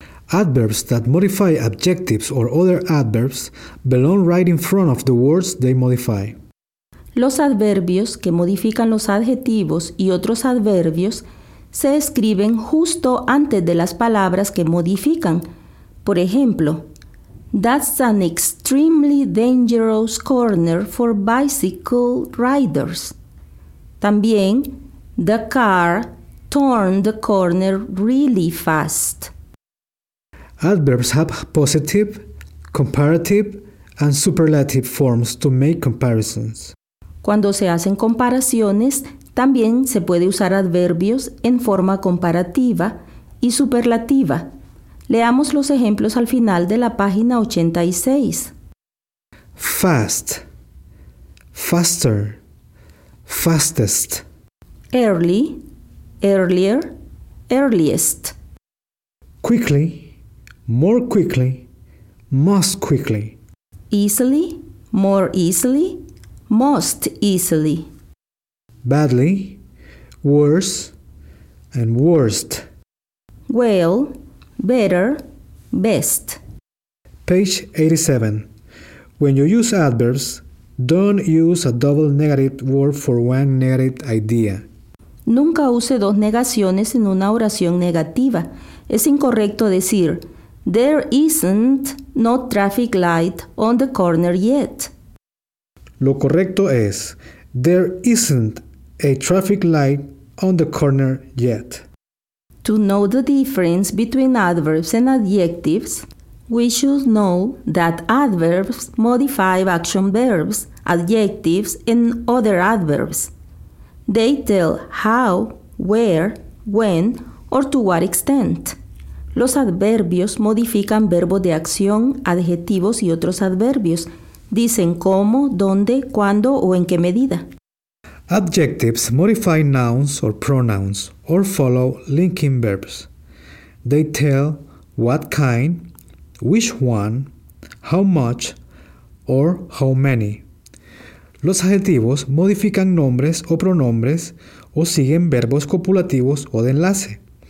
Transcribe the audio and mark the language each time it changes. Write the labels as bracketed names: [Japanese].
[English] Adverbs that modify adjectives or other adverbs belong right in front of the words they modify. [Spanish] Los adverbios que modifican los adjetivos y otros adverbios se escriben justo antes de las palabras que modifican. Por ejemplo, [English] that's an extremely dangerous corner for bicycle riders. [Spanish] También, [English] the car turned the corner really fast. Adverbs have positive, comparative, and superlative forms to make comparisons. [Spanish] Cuando se hacen comparaciones, también se puede usar adverbios en forma comparativa y superlativa. Leamos los ejemplos al final de la página 86. [English] Fast, faster, fastest. Early, earlier, earliest. Quickly, more quickly, most quickly. Easily, more easily, most easily. Badly, worse, and worst. Well, better, best. Page 87. When you use adverbs, don't use a double negative word for one negative idea. [Spanish] Nunca use dos negaciones en una oración negativa. Es incorrecto decir, [English] there isn't no traffic light on the corner yet. [Spanish] Lo correcto es, [English] there isn't a traffic light on the corner yet. To know the difference between adverbs and adjectives, we should know that adverbs modify action verbs, adjectives, and other adverbs. They tell how, where, when, or to what extent. [Spanish] Los adverbios modifican verbos de acción, adjetivos y otros adverbios. Dicen cómo, dónde, cuándo o en qué medida. [English] Adjectives modify nouns or pronouns or follow linking verbs. They tell what kind, which one, how much, or how many. [Spanish] Los adjetivos modifican nombres o pronombres o siguen verbos copulativos o de enlace.